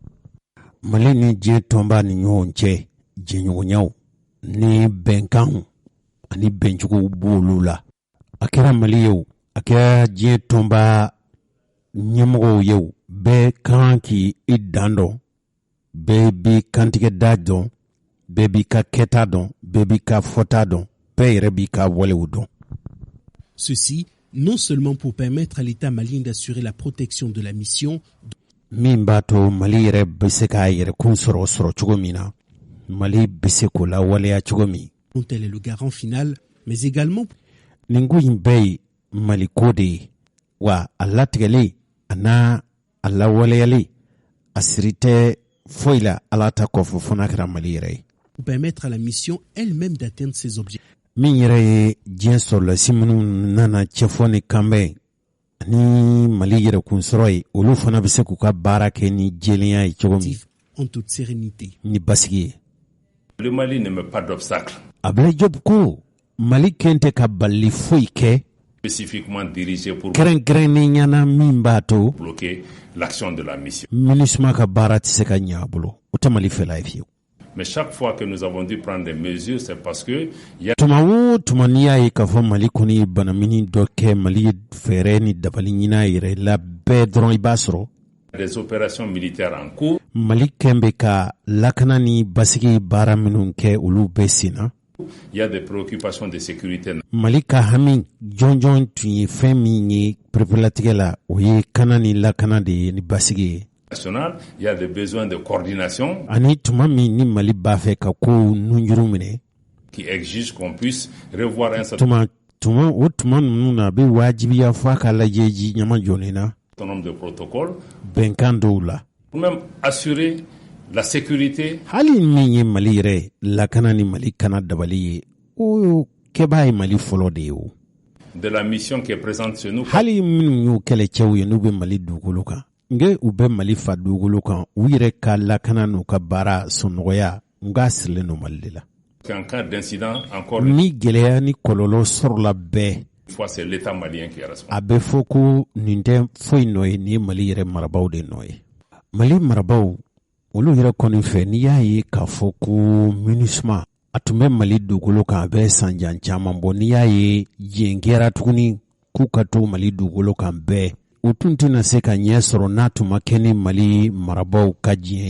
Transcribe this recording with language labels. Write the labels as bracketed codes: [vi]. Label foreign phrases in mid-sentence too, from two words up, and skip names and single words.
[bm] Mali ni diɲɛ tɔnba ni ɲɔgɔn cɛ jɛɲɔgɔnyaw ni bɛnkanw ani bɛncogow b'olu la. A kɛra Mali ye o, a kɛra diɲɛ tɔnba ɲɛmɔgɔw ye o, bɛɛ kan k'i dan dɔn, bɛɛ b'i kantigɛ da dɔn, bɛɛ b'i ka kɛta dɔn, bɛɛ b'i ka fɔta dɔn, bɛɛ yɛrɛ b'i ka walew dɔn. [fr] Ceci non seulement pour permettre à l'État malien d'assurer la protection de la mission [bm] min b'a to Mali yɛrɛ bɛ se k'a yɛrɛkun sɔrɔ cogo min na, Mali bɛ se k'o lawaleya cogo min, [fr] dont elle est le garant final, mais également [bm] nin ko in bɛɛ ye Mali ko de ye, wa a latigɛlen a n'a a lawaleyali a siri tɛ foyi la Ala ta kɔfɛ fo n'a kɛra Mali yɛrɛ ye. [fr] Pour permettre à la mission elle-même d'atteindre ses objectifs. [bm] Min yɛrɛ ye diɲɛ sɔrɔlasi minnu nana cɛfɔ ni kanbɛn ni Mali yɛrɛkun sɔrɔ ye, olu fana bɛ se k'u ka baara kɛ ni jɛlenya ye cogo min, [fr] en toute sérénité. [bm] ni basigi ye. [fr] Le Mali ne met pas d'obstacle. [bm] Ablaye Diop ko Mali kɛn tɛ ka bali foyi kɛ [fr] Spécifiquement dirigé pour [bm] kɛrɛnkɛrɛnnenya min b'a to [fr] bloquer l'action de la mission. [bm] MINUSMA ka baara tɛ se ka ɲɛ a bolo, o tɛ Mali fɛla ye fiyewu. [fr] Mais chaque fois que nous avons dû prendre des mesures, c'est parce que il y a [bm] Tuma o tuma n'i y'a ye k'a fɔ Mali kɔni ye banamini dɔ kɛ Mali ye fɛɛrɛ ni dabali ɲina yɛrɛ la bɛɛ dɔrɔn i b'a sɔrɔ [fr] des opérations militaires en cours. [bm] Mali kɛn bɛ ka lakana ni basigi baara minnu kɛ olu bɛɛ sen na. [fr] Il y a des préoccupations de sécurité. [bm] Mali ka hami jɔnjɔn tun ye fɛn min ye perepelatigɛ la, o ye kana ni lakana de ye ni basigi ye. [fr] Il y a des besoins de coordination [bm] Ani tuma min ni Mali b'a fɛ ka kow nunjuru minɛ, [fr] qui exigent qu'on puisse revoir un certain [bm] tuma ninnu na a bɛ wajibiya fɔ a ka lajɛji ɲama jɔlen na [fr] nombre de protocoles [bm] bɛnkan dɔw la. [fr] pour même assurer la sécurité. [bm] Hali min ye Mali yɛrɛ lakana ni Mali kana dabali ye, o kɛbaa ye Mali fɔlɔ de ye o. [fr] De la mission qui est présente chez nous. [bm] Hali minnu y'u kɛlɛcɛw ye n'u bɛ Mali dugukolo kan, nge u bɛ Mali fa dugukolo kan, u yɛrɛ ka lakana n'u ka baara sɔnɔgɔya nga sirilen no Mali de la. [fr] En cas d'incident, encore [bm] Ni gɛlɛya ni kɔlɔlɔ sɔrɔla bɛɛ, [fr] une fois, c'est l'État malien qui est responsable. [bm] a bɛ fɔ ko nin tɛ foyi nɔ ye, nin ye Mali yɛrɛ marabaw de nɔ ye. Mali marabaw olu yɛrɛ kɔni fɛ n'i y'a ye k'a fɔ ko MINUSMA a tun bɛ Mali dugukolo kan, a bɛ sanjan caman bɔ, n'i y'a ye yen kɛra tuguni k'u ka to Mali dugukolo kan bɛɛ, u tun tɛna se ka ɲɛ sɔrɔ n'a tun ma kɛ ni Mali marabaw ka diɲɛ ye.